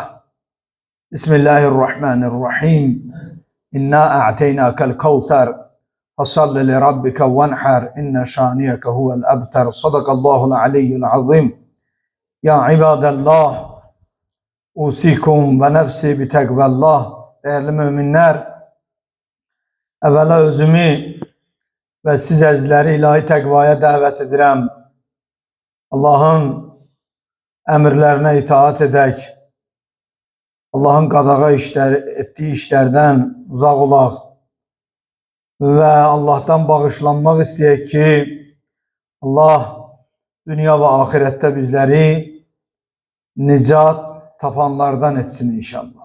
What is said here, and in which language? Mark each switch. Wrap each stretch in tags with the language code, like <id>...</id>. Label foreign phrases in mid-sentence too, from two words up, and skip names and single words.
<ar>بسم الله الرحمن الرحيم. إنا أعطيناك الكوثر فصل لربك وانحر إن شانئك هو الأبتر. صدق الله العلي العظيم. يا عباد الله،</ar> <az>أوصيكم ونفسي بتقوى الله. Değerli müminler, evvela özümü ve siz əzizləri ilahi təqvaya dəvət edirəm. Allahın əmrlərinə itaat edək. Allahın qadağa etdiyi işlərdən uzaq olaq və Allahdan bağışlanmaq istəyək ki, Allah dünya və axirətdə bizləri nicat tapanlardan etsin inşallah.</az>